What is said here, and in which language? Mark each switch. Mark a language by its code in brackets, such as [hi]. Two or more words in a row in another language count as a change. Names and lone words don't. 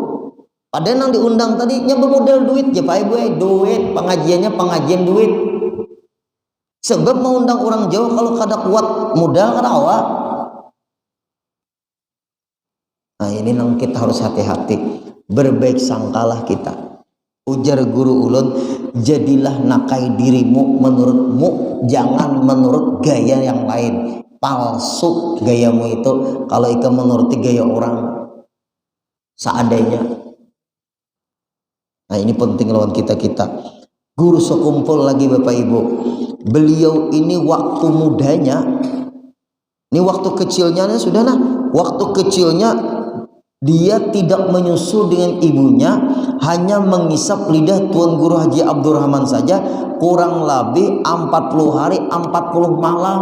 [bjn] Padahal nang diundang tadi nya bermodal duit ya Pak Ibu, duit, pengajiannya pengajian duit. Sebab mau undang orang jauh kalau kada kuat modal kada awak. Nah ini nang kita harus hati-hati, berbaik sangkalah kita. Ujar guru ulun, jadilah nakai dirimu menurutmu, jangan menurut gaya yang lain. [id] Palsu gayamu itu kalau ikut menuruti gaya orang seadanya. Nah ini penting lawan kita. Guru sekumpul lagi Bapak Ibu, beliau ini waktu mudanya, ini waktu kecilnya sudah waktu kecilnya dia tidak menyusu dengan ibunya, hanya mengisap lidah Tuan Guru Haji Abdurrahman saja, kurang lebih 40 hari 40 malam.